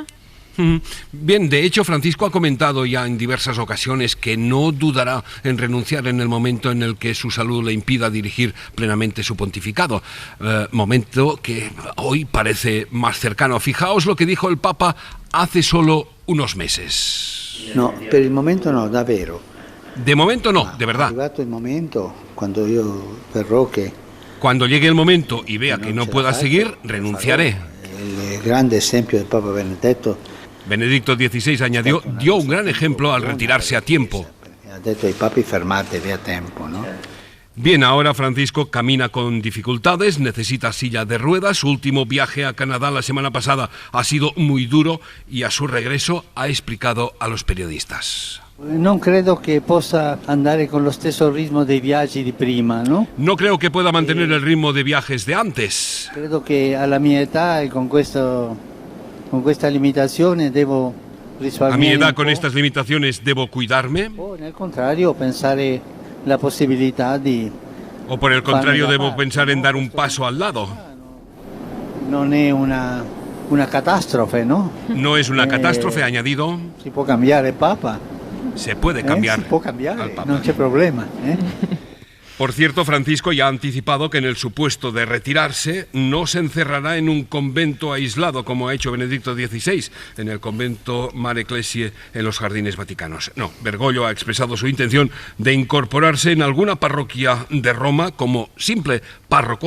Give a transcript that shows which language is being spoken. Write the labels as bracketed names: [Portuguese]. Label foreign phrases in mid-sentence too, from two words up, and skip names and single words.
[Spanish] Bien, de hecho, Francisco ha comentado ya en diversas ocasiones que no dudará en renunciar en el momento en el que su salud le impida dirigir plenamente su pontificado, momento que hoy parece más cercano. Fijaos lo que dijo el Papa hace solo unos meses. [Italian] No, per il momento no, davvero. [Spanish] De momento no, de verdad. [Italian] Arrivato il momento, quando io verrò che... [Spanish] Cuando llegue el momento y vea que no pueda seguir, renunciaré. [Italian] El grande esempio del Papa [Spanish] Benedicto XVI añadió, dio un gran ejemplo al retirarse a tiempo. [Italian] ha detto ai papi fermatevi a tempo, [Spanish] ¿no? Bien, ahora Francisco camina con dificultades, necesita silla de ruedas. Su último viaje a Canadá la semana pasada ha sido muy duro y a su regreso ha explicado a los periodistas. [Italian] Non credo che possa andare con lo stesso ritmo dei viaggi di prima, [Spanish] ¿no? No creo que pueda mantener el ritmo de viajes de antes. [Italian] Credo che alla mia età e con questa limitazione devo risparmiare. [Spanish] A mi edad, con estas limitaciones, ¿debo cuidarme? [Italian] O nel contrario, pensare la possibilità di... [Spanish] ¿O por el contrario debo pensar en dar un paso al lado? [Italian] Non è una catastrofe, [Spanish] ¿no? No es una catástrofe, ha añadido. [Italian] Si può cambiare Papa. [Spanish] Se puede cambiar. [Italian] Si può cambiare, non c'è problema. [Spanish] Por cierto, Francisco ya ha anticipado que en el supuesto de retirarse no se encerrará en un convento aislado como ha hecho Benedicto XVI en el convento Mar Ecclesiae en los Jardines Vaticanos. No, Bergoglio ha expresado su intención de incorporarse en alguna parroquia de Roma como simple párroco.